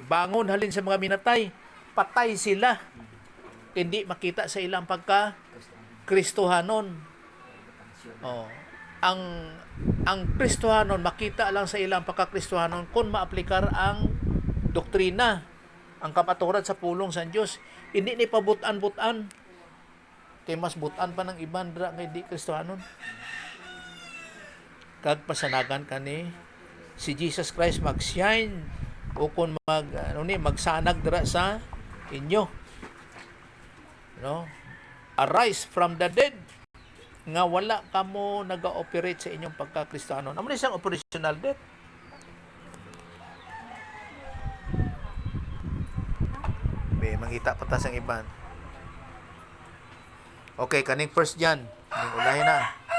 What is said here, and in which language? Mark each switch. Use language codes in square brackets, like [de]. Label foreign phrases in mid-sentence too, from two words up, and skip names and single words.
[hil] Bangon halin sa mga minatay, patay sila. Hindi makita sa ilang pagka-Kristohanon. Oh. Ang Kristohanon makita lang sa ilang pagka-Kristohanon kung maaplikar ang doktrina, ang kapaturan sa pulong sa Diyos. Hindi ni pabutan-butan. Kay mas butan pa ng iban dra nga di Kristohanon. Kag pasanagan kani si Jesus Christ mag-shine o kung magsanag dira sa inyo. [en] Arise from the dead [hil] nga wala kamo naga-operate sa inyong pagka-Kristohanon. Amo ni siyang [en] operational death. [hil] May mangita pa ta sang iban. Okay, kaning first John. Ning ulahin na.